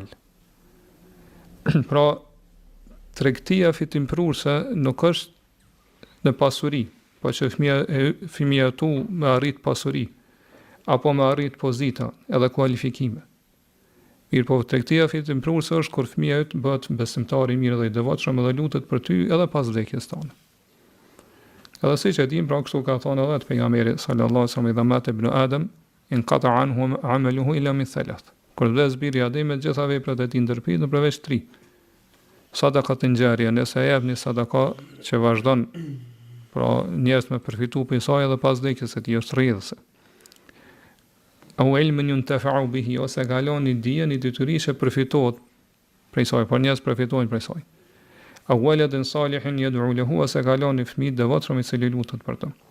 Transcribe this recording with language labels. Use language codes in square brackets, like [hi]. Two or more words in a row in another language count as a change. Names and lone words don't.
[sq] Pra, tregtia fitimprurse nuk është në pasuri, po që fëmia tu me arrit pasuri, apo me arrit pozita edhe kualifikime. Mirë po, tregtia fitimprurse është kur fëmia yt bëhet besimtar i mirë dhe i devotshëm dhe lutet për ty edhe pas vdekjes tone. Edhe siç e dim, pra kështu ka thënë edhe pejgamberi [ar] صلى الله عليه وسلم, إذا مات ابن آدم انقطع عنه عمله إلا من ثلاث. [sq] Kur vdes biri i Ademit, gjitha veprat e tij ndërpritet përveç 3. [ar] صدقة جارية, [sq] nëse jep një sadaka që vazhdon, pra njerëz me përfitu për saj edhe pas vdekjes së tij, është rrjedhëse. [ar] أو علم ينتفع به, [sq] ose ka lënë dijen, një detyri që përfitohet prej saj, por njerëz përfitojnë prej saj. [ar] أو ولد صالح يدعو له, [sq] ose ka lënë fëmijë devotshëm i cili lutet për të.